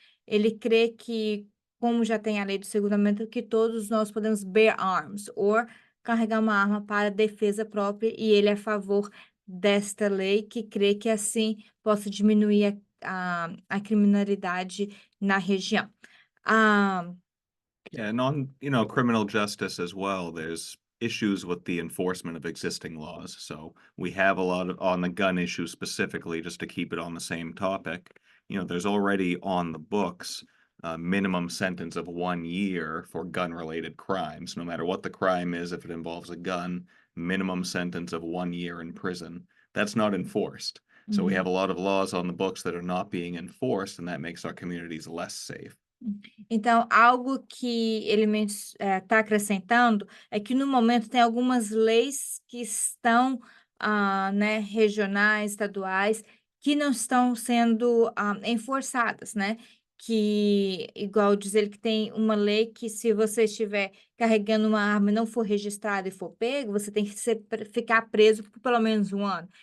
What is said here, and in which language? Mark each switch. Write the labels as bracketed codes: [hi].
[pt] Ele crê que, como já tem a lei do segundo amendment, que todos nós podemos [en] bear arms, [pt] ou carregar uma arma para defesa própria, e ele é a favor desta lei, que crê que assim possa diminuir a criminalidade na região. Ah, [en] Yeah, and on, criminal justice as well, there's issues with the enforcement of existing laws. So we have a lot of on the gun issue specifically, just to keep it on the same topic. There's already on the books a minimum sentence of 1 year for gun-related crimes, no matter what the crime is. If it involves a gun, minimum sentence of 1 year in prison. That's not enforced. So we have a lot of laws on the books that are not being enforced, and that makes our communities less safe. [pt] Então, algo que ele está acrescentando é que no momento tem algumas leis que estão, né, regionais, estaduais, que não estão sendo, enforçadas, né? Que, igual diz ele que tem uma lei que se você estiver carregando uma arma e não for registrado e for pego, você tem que ficar preso por pelo menos 1 ano.